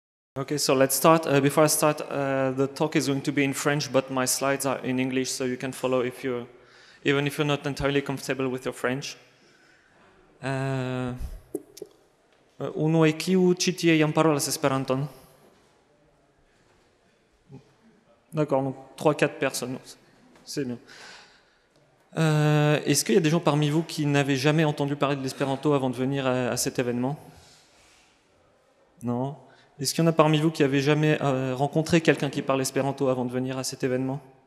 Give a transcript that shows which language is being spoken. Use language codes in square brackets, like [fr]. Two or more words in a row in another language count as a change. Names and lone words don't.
[en] Okay, so let's start. Before I start, the talk is going to be in French, but my slides are in English, so you can follow even if you're not entirely comfortable with your French. [eo] Unui kiu ĉi tie jam parolas Esperanton? [fr] D'accord, donc 3-4 personnes, c'est bien. Est-ce qu'il y a des gens parmi vous qui n'avaient jamais entendu parler de l'espéranto avant de venir à cet événement? Non. Est-ce qu'il y en a parmi vous qui avaient jamais rencontré quelqu'un qui parle espéranto avant de venir à cet événement?